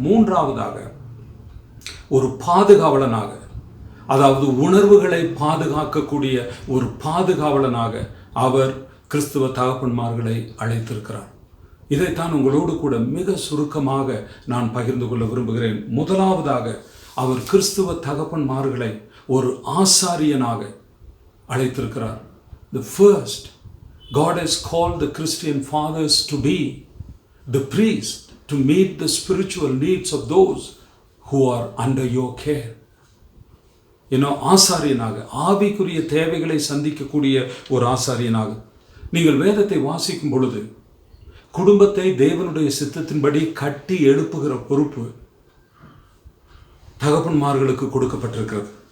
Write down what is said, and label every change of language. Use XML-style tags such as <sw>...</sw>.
<ta>மூன்றாவதாக, ஒரு பாதுகாவலனாக, அதாவது உணர்வுகளை பாதுகாக்கக்கூடிய ஒரு பாதுகாவலனாக அவர் கிறிஸ்துவ தகப்பன்மார்களை அழைத்திருக்கிறார். இதைத்தான் உங்களோடு கூட மிக சுருக்கமாக நான் பகிர்ந்து கொள்ள விரும்புகிறேன். முதலாவதாக, அவர் கிறிஸ்துவ தகப்பன்மார்களை ஒரு ஆசாரியனாக அழைத்திருக்கிறார்.</ta> <en>The first, God has called the Christian fathers to be the priest, to meet the spiritual needs of those who are under your care.</en> <ta>ஆசாரியனாக, ஆவிக்குரிய தேவைகளை சந்திக்கக்கூடிய ஒரு ஆசாரியனாக. நீங்கள் வேதத்தை வாசிக்கும் பொழுது குடும்பத்தை தேவனுடைய சித்தத்தின்படி கட்டி எழுப்புகிற பொறுப்பு தகப்பன்மார்களுக்கு கொடுக்கப்பட்டிருக்கிறது.</ta>